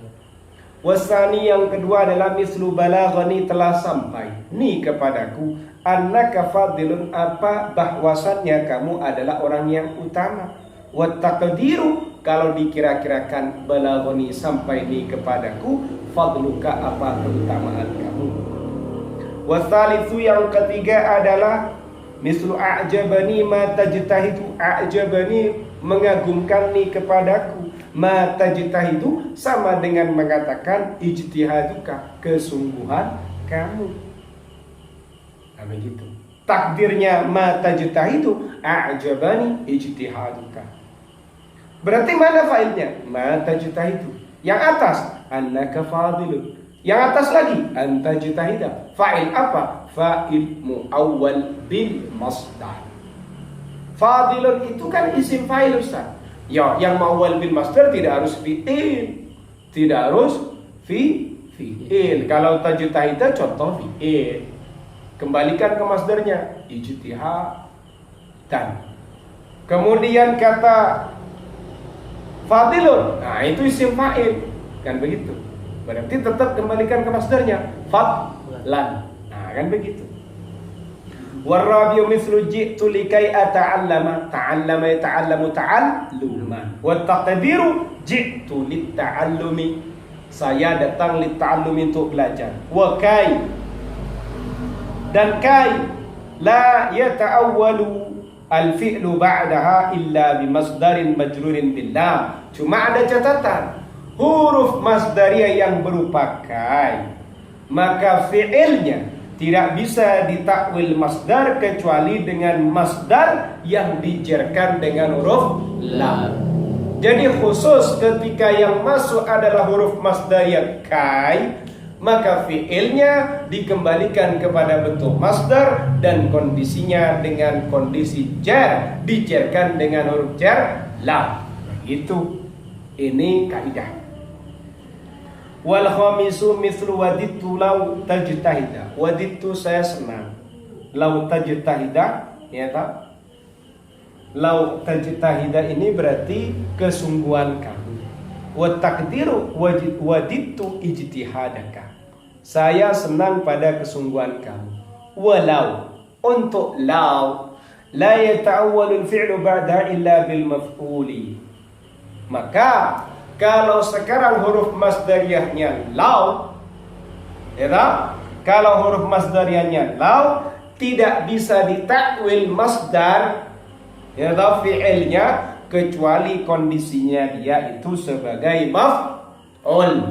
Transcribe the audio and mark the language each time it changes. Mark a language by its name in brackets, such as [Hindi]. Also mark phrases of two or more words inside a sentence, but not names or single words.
[Indonesian] Wasani yang kedua adalah [Arabic] مثل بلغني [Indonesian] telah sampai ni kepadaku [Arabic] أنك فاضل [Indonesian] apa bahwasannya kamu adalah orang yang utama. [Arabic] وتقدير [Indonesian] kalau dikira-kirakan balaghani sampai ni kepadaku fadluka apa keutamaan kamu. [Arabic] والثالث [Indonesian] yang ketiga adalah [Arabic] مثل أعجبني ما تجتهد. [Indonesian] A'jabani mengagumkan ni kepadaku. [Arabic] ما تجتهد [Indonesian] sama dengan mengatakan ijtihaduka kesungguhan kamu. Nah begitu. [Arabic] Takdirnya ما تجتهد أعجبني اجتهادك. [Indonesian] Berarti mana fa'ilnya? [Arabic] ما تجتهد. [Indonesian] Yang atas [Arabic] أنك فاضل. [Indonesian] Yang atas lagi [Arabic] أن تجتهد. [Indonesian] Fa'il apa? [Arabic] فاعل مؤول بالمصدر. [Indonesian] Fadilun itu kan [Arabic] اسم فاعل [Indonesian] Ustaz. Ya, yang [Arabic] مؤول بالمصدر [Indonesian] tidak harus fi'il. Tidak harus fi'il. Kalau tajtahida contoh fi'il. Kembalikan ke masdarnya ijtihadan. Kemudian kata fadilun, nah itu [Arabic] اسم فاعل, [Indonesian] kan begitu. Berarti tetap kembalikan ke masdarnya fadlan. Nah kan begitu. [Arabic] والرابع مثل جئت لكي أتعلم. تعلم يتعلم تعلما. وتقدير جئت للتعلم. [Indonesian] Saya datang litta'allumi untuk belajar. [Arabic] وكي dan كي لا يتأول الفعل بعدها إلا بمصدر مجرور باللام. [Indonesian] Cuma ada catatan, huruf masdariyah yang berupa kai, maka fi'ilnya tidak bisa ditakwil masdar kecuali dengan masdar yang dijerkan dengan huruf lam. Jadi khusus ketika yang masuk adalah huruf masdariyah kai, maka fi'ilnya dikembalikan kepada bentuk masdar dan kondisinya dengan kondisi jar, dijarkan dengan huruf jar lam. Itu ini kaidah. [Arabic] والخامس مثل وددت لو تجتهد. [Indonesian] Wadittu saya senang. [Arabic] لو تجتهد, [Indonesian] ya tak? [Arabic] لو تجتهد [Indonesian] ini berarti kesungguhan kamu. [Arabic] وتقدير وددت اجتهادك. [Indonesian] Saya senang pada kesungguhan kamu. [Arabic] Walau, untuk لو لا يتأول الفعل بعد إلا بالمفعول. [Indonesian] Maka kalau sekarang huruf masdariyahnya law, ya tak? Kalau huruf masdariyahnya law tidak bisa ditakwil masdar, ya tak, fi'ilnya, kecuali kondisinya dia itu sebagai maf'ul.